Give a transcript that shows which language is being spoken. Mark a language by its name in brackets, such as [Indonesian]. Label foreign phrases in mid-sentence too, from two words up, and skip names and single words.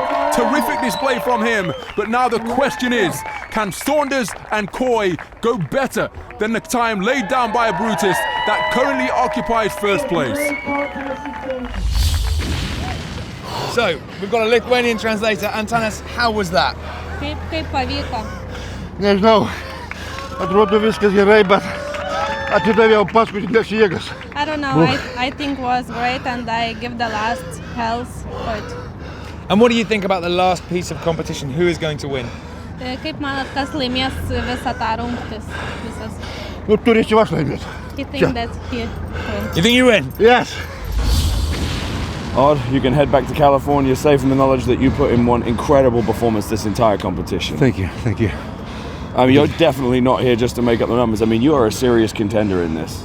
[English] Terrific display from him, but now the question is, can Saunders and Coy go better than the time laid down by a Brutus that currently occupies first place? So, we've got a Lithuanian translator. Antanas, how was that? [Lithuanian] Kaip pavyko? Nežinau, atrodo viskas gerai, bet atidaviau paskutinės jėgas. [English] I don't know, I think it was great and I give the last health for it. And what do you think about the last piece of competition? Who is going to win? [Lithuanian] Kaip manat, kas laimės visą tą rungtis visas? Nu, turėčiau aš laimėti. [English] I think that he wins. You think you win? Yes. Odd, you can head back to California safe in the knowledge that you put in one incredible performance this entire competition. Thank you, thank you. I mean, you're definitely not here just to make up the numbers. I mean, you are a serious contender in this.